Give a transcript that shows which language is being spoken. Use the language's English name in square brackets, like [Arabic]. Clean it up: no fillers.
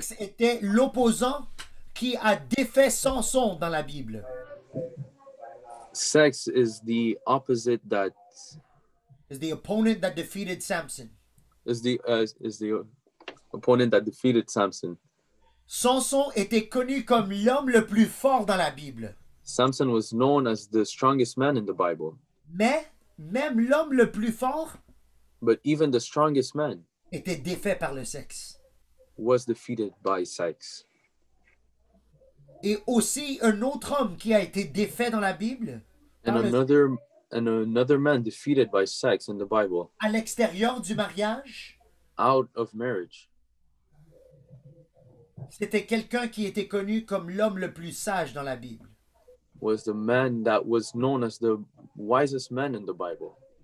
[French] sexe était l'opposant qui a défait Samson dans la Bible. [English] Sex is the opposite that Is the opponent that defeated Samson. is the opponent that defeated Samson. [French] Samson était connu comme l'homme le plus fort dans la Bible. [English] Samson was known as the strongest man in the Bible, [French] Mais même l'homme le plus fort [English] but even the strongest man [French] était défait par le sexe. [English] was defeated by sex. [French] Et aussi un autre homme qui a été défait dans la Bible [English] And [French] par [English] another man defeated by sex in the Bible [French] à l'extérieur du mariage, [English] out of marriage [French] c'était quelqu'un qui était connu comme l'homme le plus sage dans la Bible. [English] was the man that was known as the wisest man in the Bible.